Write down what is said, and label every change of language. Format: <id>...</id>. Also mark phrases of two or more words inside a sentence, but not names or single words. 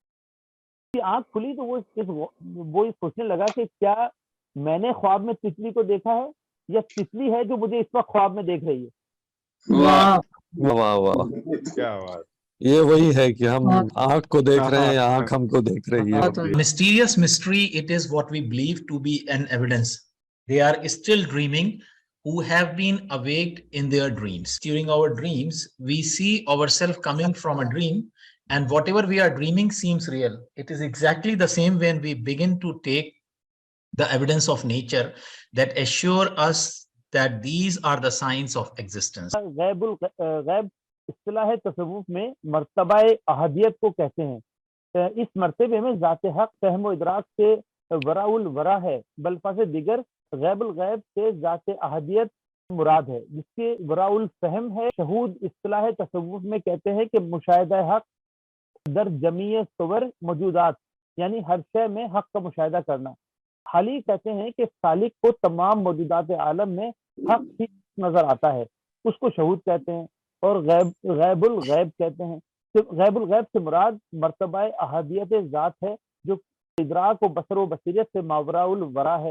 <ur>آنکھ کھلی تو وہ سوچنے لگا کہ کیا میں نے خواب میں تتلی کو دیکھا ہے یا تتلی ہے جو مجھے اس وقت خواب میں دیکھ رہی ہے. واہ واہ واہ, کیا بات. یہ وہی ہے کہ ہم آنکھ کو دیکھ رہے ہیں یا آنکھ ہم کو دیکھ رہی ہے.</ur> <en>Mysterious mystery, it is what we believe to be an evidence. They are still dreaming who have been awake in their dreams. During our dreams, we see ourselves coming from a dream, and whatever we are dreaming seems real. It is exactly the same when we begin to take the evidence of nature that assure us that these are the signs of existence.</en> <ur>غیب اصطلاح تصوف میں مرتبہ احدیت کو کہتے ہیں. اس مرتبے میں ذات حق فہم و ادراک سے وراء الورا ہے, بلفاظ دیگر غیب الغیب سے ذات احدیت مراد ہے جس کے وراء الفہم ہے. شہود اصطلاح تصوف میں کہتے ہیں کہ</ur> <fa>مشاہدہ حق در جمیع صور موجودات,</fa> <ur>یعنی ہر شے میں حق کا مشاہدہ کرنا. حالی کہتے ہیں کہ سالک کو تمام موجودات عالم میں حق ہی نظر آتا ہے, اس کو شہود کہتے ہیں. اور غیب الغیب کہتے ہیں. غیب الغیب سے مراد مرتبہ احادیت ذات ہے جو ادراک و بصر و بصیرت سے ماوراء الورا ہے.</ur>